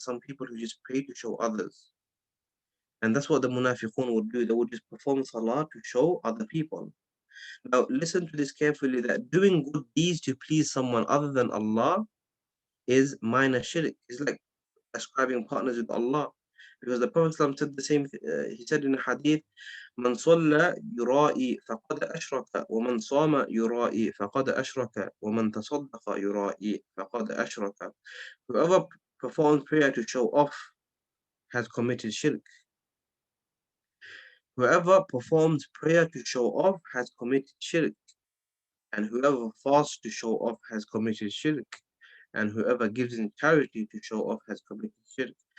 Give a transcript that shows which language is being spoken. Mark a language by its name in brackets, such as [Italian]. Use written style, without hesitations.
[English] Some people who just pray to show others. And that's what the munafiqun would do. They would just perform salah to show other people. Now listen to this carefully, that doing good deeds to please someone other than Allah is minor shirk. It's like ascribing partners with Allah. Because the Prophet ﷺ said the same, he said in a hadith, [Arabic] من صلى يرائي فقد أشرك ومن صام يرائي فقد أشرك ومن تصدق يرائي فقد أشرك. [English] Whoever performs prayer to show off has committed shirk. Whoever performs prayer to show off has committed shirk. And whoever fasts to show off has committed shirk. And whoever gives in charity to show off has committed shirk.